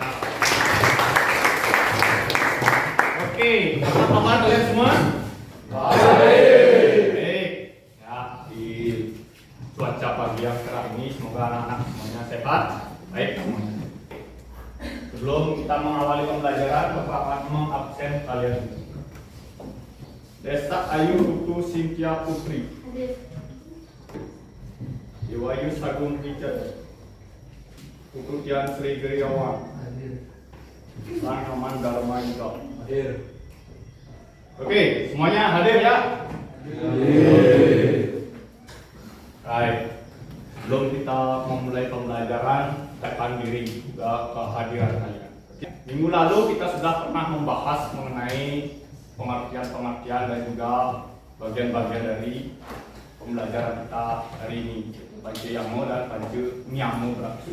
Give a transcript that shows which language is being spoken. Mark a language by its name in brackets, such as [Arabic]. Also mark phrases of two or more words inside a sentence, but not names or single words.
[Indonesian] Oke, apa kabar kalian semua? Baik. Baik, ya di cuaca pagi yang cerah ini semoga anak-anak semuanya sehat, baik semuanya. Sebelum kita mengawali pembelajaran, Bapak akan mengabsen kalian. Desa Ayu Putu Cynthia Putri. Iwayu Sagung Richard. Putu Tian Sri Geriawan. Sang Roman Dharma Yuda. Hadir. Oke, semuanya hadir ya? Hadir. Baik. Sebelum kita memulai pembelajaran, tekan diri juga kehadiran kalian. Minggu lalu kita sudah pernah membahas mengenai pengertian-pengertian dan juga bagian-bagian dari pembelajaran kita hari ini, Panca Yama dan Panca Niyama Brata.